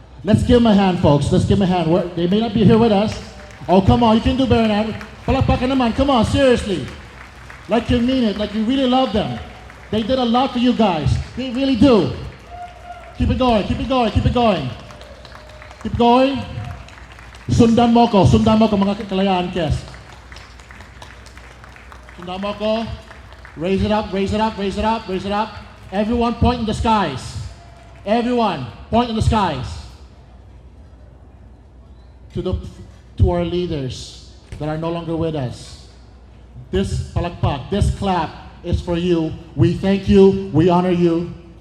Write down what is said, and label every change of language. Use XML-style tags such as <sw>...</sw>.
<en>Let's give them a hand, folks. Let's give them a hand. They may not be here with us. Oh, come on, you can do better than that.</en> <tl>Palakpakan naman,</tl> <en>come on, seriously. Like you mean it, like you really love them. They did a lot for you guys. They really do. Keep it going, keep it going, keep it going. Keep going.</en> <tl>Sundan mo ko mga Kalayaan Kes. Sundan mo ko.</tl> <en>Raise it up, raise it up, raise it up, raise it up. Everyone point in the skies. Everyone point in the skies. To our leaders that are no longer with us. This palakpak, this clap is for you. We thank you, we honor you.</en>